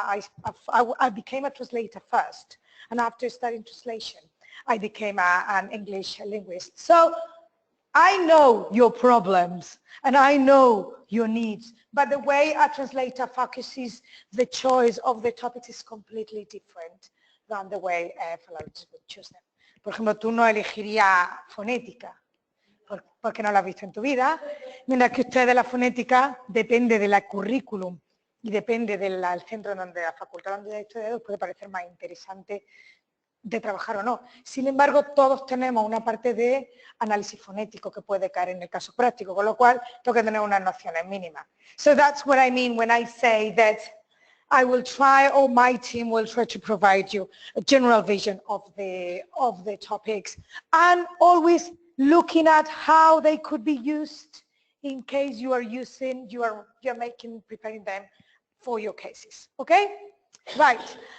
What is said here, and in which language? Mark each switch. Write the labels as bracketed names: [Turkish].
[English] I became a translator first, and after studying translation, I became an English linguist. So I know your problems and I know your needs, but the way a translator focuses the choice of the topics is completely different than the way philologists would choose them. [Spanish] Por ejemplo, tú no elegirías fonética, porque no la has visto en tu vida, mientras que usted de la fonética depende del currículum y depende del centro donde la facultad donde haya estudiado, puede parecer más interesante de trabajar o no. Sin embargo, todos tenemos una parte de análisis fonético que puede caer en el caso práctico, con lo cual tengo que tener unas nociones mínimas. [English] So that's what I mean when I say that I will try, or my team will try to provide you a general vision of the topics, and always looking at how they could be used in case you are using, you're preparing them for your cases. Okay? Right.